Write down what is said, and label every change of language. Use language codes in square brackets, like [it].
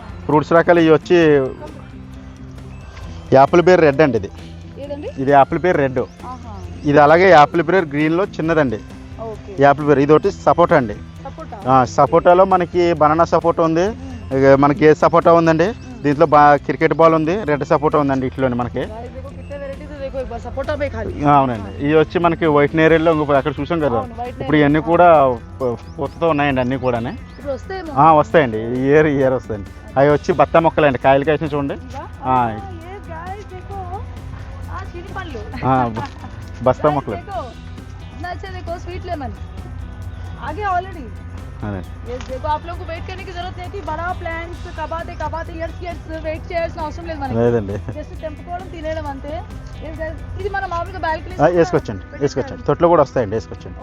[te] Fruits రకాలు ఇవి వచ్చి యాపిల్ బేర్ రెడ్ అండి ఇది. ఏదండి? ఇది యాపిల్ బేర్ రెడ్. ఆహా. ఇది అలాగే యాపిల్ బేర్ గ్రీన్లో చిన్నదండి. ఓకే. యాపిల్ బేర్ ఇది ఒకటి సపోటా అండి. సపోటా. సపోటాలో మనకి బనానా సపోటా ఉంది, మనకి ఏ సపోటా ఉందండి, దీంట్లో క్రికెట్ బాల్ ఉంది, రెడ్ సపోటా ఉందండి ఇట్లోని మనకి. [hi] Guys, देखो कितने varieties है, देखो एक बार सपोटा में खाली. [te] అవునండి. ఇవి వచ్చి మనకి వైట్ నేరేడులో ఇంకొక అక్కడ చూసాం కదా, అవును, white ఇప్పుడు ఇవన్నీ కూడా పూతతో ఉన్నాయండి అన్నీ కూడా. ఇప్పుడు వస్తాయేమో. వస్తాయండి, ఇయర్ వస్తాయండి. అవి వచ్చి బత్తా మొక్కలండి, కాయలు కాసిన చూడండి. [hi] ये guys देखो चीनी पंड्लू. [te] బస్తా [en] Guys, [te] మొక్కలు. [hi] देखो इतना अच्छा, देखो स्वीट लेमन आगे ऑलरेडी. [te] అదే [hi] यस, देखो आप लोगों को वेट करने की जरूरत नहीं थी. बड़ा प्लांट्स [te] కబాతే ఇయర్స్ వెయిట్ చేయాల్సిన అవసరం లేదు మనకి. లేదండి. జస్ట్ తెంపుకోవడం తినేయడం అంతే. [en] Yes, guys, [te] ఇది మన మామూలుగా బాల్కనీ వేసుకొచ్చండి తొట్లో కూడా వస్తాయండి, వేసుకొచ్చండి.